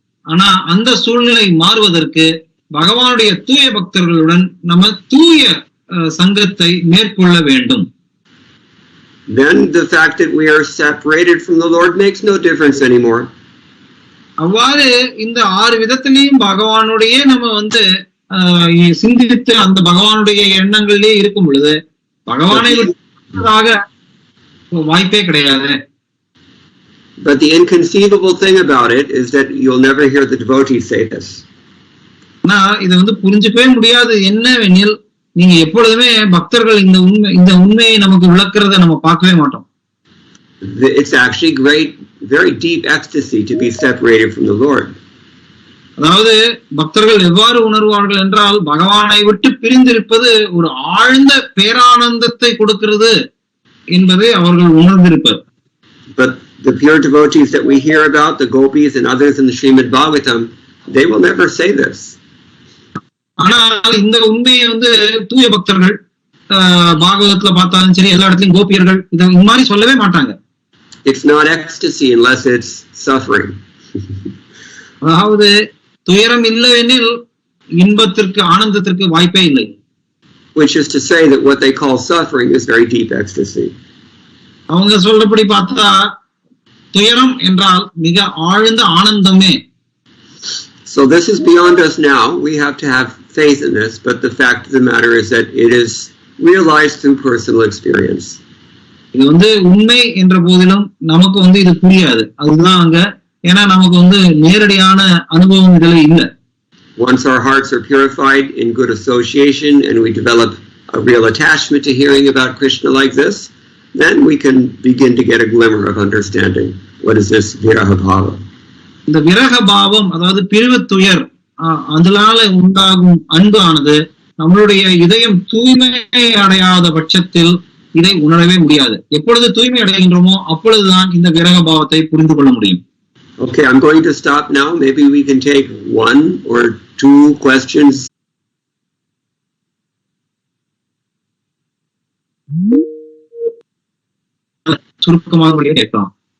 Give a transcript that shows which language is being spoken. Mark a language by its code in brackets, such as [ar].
[ta] ஆனா அந்த சூழ்நிலை மாறுவதற்கு பகவானுடைய தூய பக்தர்களுடன் நம்ம தூய சங்கத்தை மேற்கொள்ள வேண்டும். [en] Then the fact that we are separated from the Lord makes no difference anymore. [ta] அவ்வாறு இந்த 6 விதத்திலையும் பகவானுடைய நம்ம சிந்தித்து அந்த பகவானுடைய எண்ணங்களிலே இருக்கும் பொழுது பகவானை விட்டதாக வாய்ப்பே கிடையாது. [en] But the inconceivable thing about it is that you'll never hear the devotees say this. [ta] இது புரிஞ்சுக்கவே முடியாது. என்னவெனில் நீங்க எப்பொழுதுமே பக்தர்கள் இந்த உண்மையை நமக்கு விளக்குறத நம்ம பார்க்கவே மாட்டோம். [en] It's actually very deep ecstasy to be separated from the Lord. [ta] அதாவது பக்தர்கள் எவ்வாறு உணர்வார்கள் என்றால் பகவானை விட்டு பிரிந்திருப்பது ஒரு ஆழ்ந்த பேரானந்தத்தை கொடுக்கிறது என்பதை அவர்கள் உணர்ந்திருப்பர். [en] But the pure devotees that we hear about, the gopis and others in the Srimad Bhagavatam, they will never say this. [ta] ஆனால் இந்த உண்மையை தூய பக்தர்கள் பாகவதத்துல பார்த்தாலும் சரி எல்லா இடத்துலயும் கோபியர்கள் இந்த மாதிரி சொல்லவே மாட்டாங்க. [en] It's not ecstasy unless it's suffering. [ta] அதாவது துயரம் இல்லையெனில் இன்பத்திற்கு ஆனந்தத்திற்கு வாய்ப்பே இல்லை. [en] Which is to say that what they call suffering is very deep ecstasy. [ta] அவங்க சொல்றபடி பார்த்தா துயரம் என்றால் மிக ஆழ்ந்த ஆனந்தமே. [en] So this is beyond us now. We have to have faith in this, but the fact of the matter is that it is realized through personal experience. [ta] இது உண்மை என்ற போதிலும் நமக்கு இது புரியாது. அதுதான் அங்க ஏன்னா நமக்கு நேரடியான அனுபவம் இதுல இல்லை. [en] Once our hearts are purified in good association and we develop a real attachment to hearing about Krishna like this, then we can begin to get a glimmer of understanding. What is this viraha bhava? [ta] இந்த விரக பாவம் அதாவது பிரிவு துயர் அதனால உண்டாகும் அன்பு ஆனது நம்மளுடைய இதயம் தூய்மை அடையாத பட்சத்தில் இதை உணரவே முடியாது. எப்பொழுது தூய்மை அடைகின்றோமோ அப்பொழுதுதான் இந்த விரக பாவத்தை புரிந்து கொள்ள முடியும். [en] Okay, I'm going to stop now. Maybe we can take 1 or 2 questions. [ta] சுருக்கமாக கேட்கலாம்.